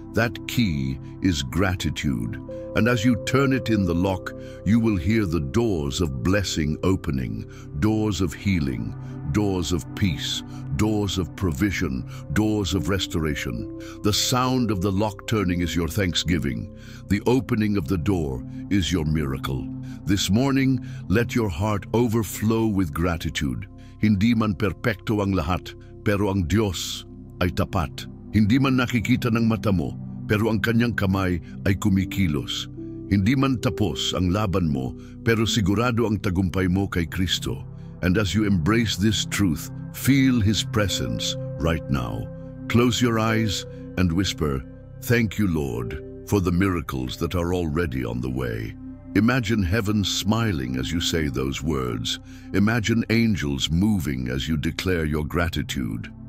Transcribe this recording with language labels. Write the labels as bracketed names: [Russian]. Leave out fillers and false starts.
[English] That key is gratitude. And as you turn it in the lock, you will hear the doors of blessing opening, doors of healing, doors of peace, doors of provision, doors of restoration. The sound of the lock turning is your thanksgiving. The opening of the door is your miracle. This morning, let your heart overflow with gratitude. [Filipino] Hindi man perpekto ang lahat, pero ang Diyos ay tapat. Hindi man nakikita ng mata mo, pero ang kanyang kamay ay kumikilos. Hindi man tapos ang laban mo, pero sigurado ang tagumpay mo kay Kristo. [English] And as you embrace this truth, feel His presence right now. Close your eyes and whisper, "Thank you, Lord, for the miracles that are already on the way." Imagine heaven smiling as you say those words. Imagine angels moving as you declare your gratitude.